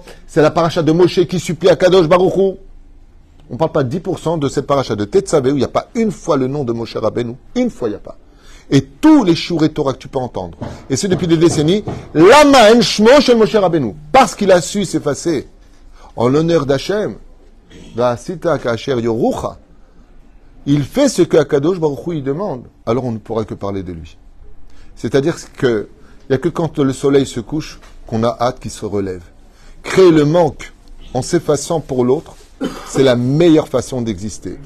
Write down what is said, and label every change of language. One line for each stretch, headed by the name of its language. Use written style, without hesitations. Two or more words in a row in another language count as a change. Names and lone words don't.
French: C'est la paracha de Moshe qui supplie à
Hebrew: קדוש ברוך הוא.
French: On ne parle pas 10% de cette paracha de Tetzavé où il n'y a pas une fois le nom de Moshe Rabbeinu. Une fois, il n'y a pas. Et tous les shiurei Torah que tu peux entendre, et c'est depuis des décennies,
Hebrew: למה אין שמו של משה רבנו.
French: Parce qu'il a su s'effacer en l'honneur d'Hachem,
Hebrew: ועשית כאשר יורוך.
French: Il fait ce que
Hebrew: הקדוש ברוך הוא
French: il demande. Alors on ne pourra que parler de lui. C'est-à-dire que il n'y a que quand le soleil se couche qu'on a hâte qu'il se relève. Créer le manque en s'effaçant pour l'autre, c'est la meilleure façon d'exister.